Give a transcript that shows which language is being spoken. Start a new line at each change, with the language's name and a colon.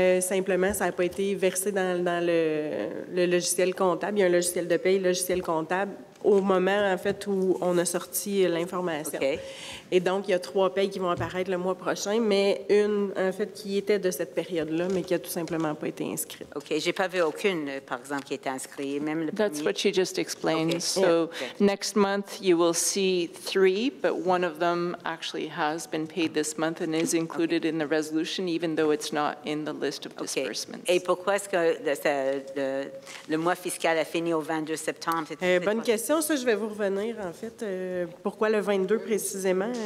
French: Simplement, ça n'a pas été versé dans le logiciel comptable. Il y a un logiciel de paye, logiciel comptable, au moment, en fait, où on a sorti l'information. OK. Et donc, il y a 3 payes qui vont apparaître le mois prochain, mais une, en fait, qui était de cette période-là, mais qui n'a tout simplement pas été inscrite. OK. J'ai pas vu aucune, par exemple, qui a été inscrite, même le
English: That's
French: premier.
English: what she just explained. Okay. So next month, you will see 3, but one of them actually has been paid this month and is included in the resolution, even though it's not in the list of disbursements.
French: Et pourquoi est-ce que le mois fiscal a fini au 22 septembre? Bonne question. Ça, je vais vous revenir, en fait. Pourquoi le 22 précisément?